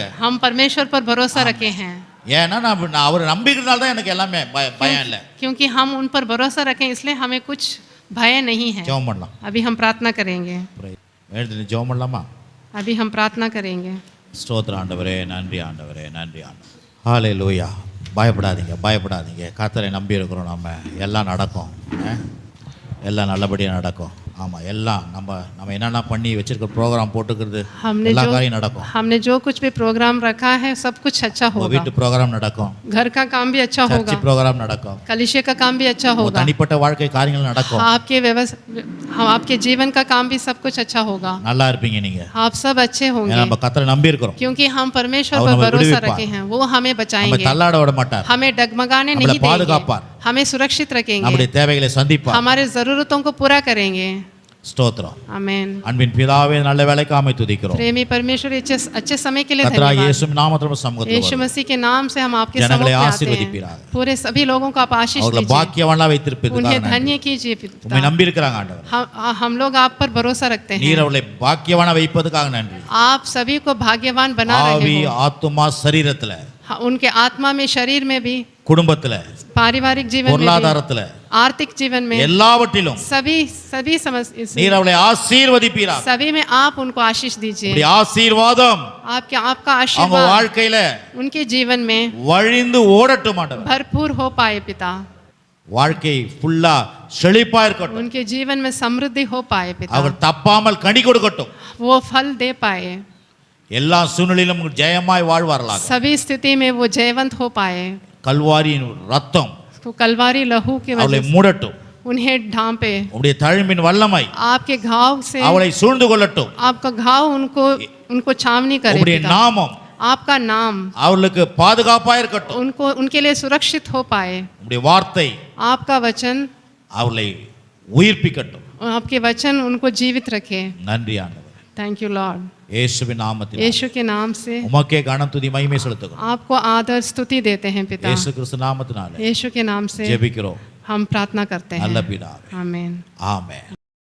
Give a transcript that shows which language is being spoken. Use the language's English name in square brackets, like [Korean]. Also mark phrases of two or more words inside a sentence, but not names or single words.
[Hindi] हम परमेश्वर पर भरोसा रखे हैं। [Tamil] ஏன்னா நான் அவர் நம்பிக்கிறதுனால தான் எனக்கு எல்லாமே பயம் இல்லை. [Hindi] क्योंकि हम उन पर भरोसा रखें, इसलिए हमें कुछ भय नहीं है। [Tamil] ஜெபம் பண்ணலாம். [Hindi] अभी हम प्रार्थना करेंगे। [Tamil] எழுந்து ஜெபம் பண்ணலாமா? [Hindi] अभी हम प्रार्थना करेंगे। [Tamil] ஸ்தோத்திரம் ஆண்டவரே, நன்றி ஆண்டவரே, நன்றி ஆண்டவரே. ஹல்லேலூயா. பயப்படாதீங்க, கர்த்தரை நம்பி இருக்கிறோம். நம்ம எல்லாம் நடக்கும், எல்லாம் நல்லபடியாக நடக்கும். ஆமாம், எல்லாம் நம்ம என்னென்ன பண்ணி வச்சிருக்க ப்ரோக்ராம் போட்டுக்கிறது எல்லா காரியம் நடக்கும். [Hindi] हमने जो कुछ भी प्रोग्राम रखा है सब कुछ अच्छा होगा। [Tamil] வீட்டு ப்ரோக்ராம் நடக்கும், [Hindi] घर का काम भी अच्छा होगा, [Tamil] ப்ரோக்ராம் நடக்கும், [Hindi] कलीसिया का काम भी अच्छा होगा, [Tamil] தனிப்பட்ட வாழ்க்கை காரியங்கள் நடக்கும். [Hindi] आपके जीवन का काम भी सब कुछ अच्छा होगा। [Tamil] நல்லா இருப்பீங்க நீங்க. [Hindi] आप सब अच्छे होंगे। [Tamil] நம்ம கர்த்தரை நம்பி இருக்கிறோம். [Hindi] क्योंकि हम परमेश्वर पर भरोसा रखे हैं, वो हमें [Tamil] நம்ம [Hindi] बचाएंगे, [Tamil] தள்ளாட விட மாட்டார், [Hindi] हमें डगमगाने [Tamil] நம்மளை [Hindi] नहीं देंगे, [Tamil] பாதுகாப்பார், [Hindi] हमें सुरक्षित रखेंगे, [Tamil] நம்முடைய தேவைகளை சந்திப்பார். [Hindi] हमारे जरूरतों को पूरा करेंगे। [Tamil] ஸ்தோத்திரம். [Hindi] आमेन। [Tamil] அன்பின் பிதாவே, நல்ல வேலைக்காமை துதிக்கிறோம். [Hindi] प्रेमी परमेश्वर, अच्छे समय के लिए [Tamil] கர்த்தராகிய [Hindi] धन्यवाद। [Tamil] இயேசு நாமத்தில் சமூகத்தில் [Hindi] यीशु [Tamil] வருகிறோம். [Hindi] मसीह के नाम से हम आपके [Tamil] जनங்களை [Hindi] सम्मुख में आते हैं। [Tamil] ஆசீர்வதிப்பீராக. [Hindi] पूरे सभी लोगों को आप आशीष [Tamil] அவர்களை [Hindi] दीजिए, [Tamil] பாக்கியவான்களா வைத்திருப்பீர்கள். [Hindi] उन्हें धन्य कीजिए [Tamil] உம்மை [Hindi] पिता। [Tamil] நம்பி இருக்கிறாங்க ஆண்டவர். [Hindi] हम लोग आप पर भरोसा रखते हैं। [Tamil] நீர் அவளை பாக்கியவானா வைப்பதற்காக நன்றி. [Hindi] आप सभी को भाग्यवान बना [Tamil] ஆவி, [Hindi] रहे हो, [Tamil] ஆத்துமா, சரீரத்துல, [Hindi] उनके आत्मा में, शरीर में भी, [Tamil] குடும்பத்துல, [Hindi] पारिवारिक जीवन में भी, [Tamil] பொருளாதாரத்துல, [Hindi] आर्थिक जीवन में, [Tamil] எல்லாவற்றிலும் [Hindi] सभी [Tamil] நீர் அவளை ஆசீர்வதிப்பீராக. [Hindi] सभी में आप उनको आशीष दीजिए। [Tamil] இப்படி ஆசீர்வாதம் [Hindi] आपका [Tamil] அவங்க [Hindi] आशीर्वाद [Tamil] வாழ்க்கையில [Hindi] उनके जीवन में [Tamil] வழிந்து ஓடட்டும் ஆண்டவர். [Hindi] भरपूर हो पाए पिता। [Tamil] வாழ்க்கை ஃபுல்லா செழிப்பா இருக்கட்டும். [Hindi] उनके जीवन में समृद्धि हो पाए पिता। [Tamil] அவர் தப்பாமல் கனி கொடுக்கட்டும். [Hindi] वो फल दे पाए, [Tamil] எல்லா சூழ்நிலையிலும் ஜெயமாய் வாழ்வார்களாக. [Hindi] सभी स्थिति में वो जयवंत हो पाए। [Tamil] கல்வாரியின் ரத்தம் [Hindi] तो कलवारी लहू की [Tamil] அவளை [Hindi] वजह से [Tamil] மூடட்டும். [Hindi] उन्हें ढांपे, [Tamil] உம்முடைய தழும்பின் வல்லமை [Hindi] आपके घाव से [Tamil] அவளை சூழ்ந்து கொள்ளட்டும். [Hindi] आपका घाव उनको छावनी करे [Tamil] உம்முடைய [Hindi] पिता। [Tamil] நாமம் [Hindi] आपका नाम [Tamil] அவளுக்கு பாதுகாப்பா இருக்கட்டும். [Hindi] उनके लिए सुरक्षित हो पाए। [Tamil] உம்முடைய வார்த்தை [Hindi] आपका वचन, [Tamil] அவளை உயிர்ப்பிக்கட்டும். [Hindi] आपके वचन उनको जीवित रखे। [Tamil] நன்றி ஆண்டவர். [English] Thank you Lord. [Tamil] இயேசுவின் நாமத்தில் [Hindi] यीशु के नाम से [Tamil] உமக்கே கனம் துதி மகிமை செலுத்துகிறோம். [Hindi] आपको आदर स्तुति देते हैं पिता। [Tamil] இயேசு கிறிஸ்து நாமத்தினாலே [Hindi] यीशु के नाम से [Tamil] ஜெபிக்கிறோம் [Hindi] हम प्रार्थना करते [Tamil] நல்ல [Hindi] हैं। [Tamil] பிதாவே. [Hindi] आमीन। [Tamil] ஆமென்.